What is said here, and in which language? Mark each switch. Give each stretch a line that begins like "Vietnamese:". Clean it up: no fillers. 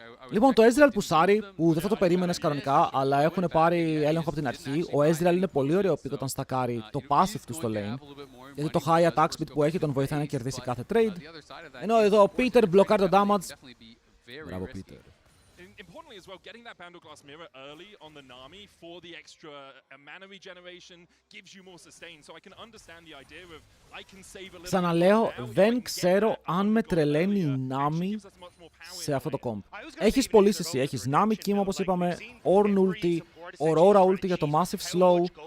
Greek: Λοιπόν, το Ezreal πουσάρει, που δεν θα το περίμενες κανονικά, αλλά έχουν πάρει έλεγχο από την αρχή. Ο Ezreal είναι πολύ ωραίο pick όταν στακάρει το passive του στο lane. Γιατί το high attack speed που έχει τον βοηθάει να κερδίσει κάθε trade. Ενώ εδώ ο Peter μπλοκάρει το damage. Μπράβο, Peter.
English: Importantly as well, getting that Boundary Glass Mirror early on the Nami for the extra mana regeneration gives you more sustain. So I can understand the idea of I can save a little.
Greek: Ξαναλέω, δεν ξέρω αν με τρελαίνει η Nami σε αυτό το comp. Έχεις πωλήσει εσύ, έχεις Nami Kim όπως είπαμε, Ornn ulti, Aurora ulti για το massive slow.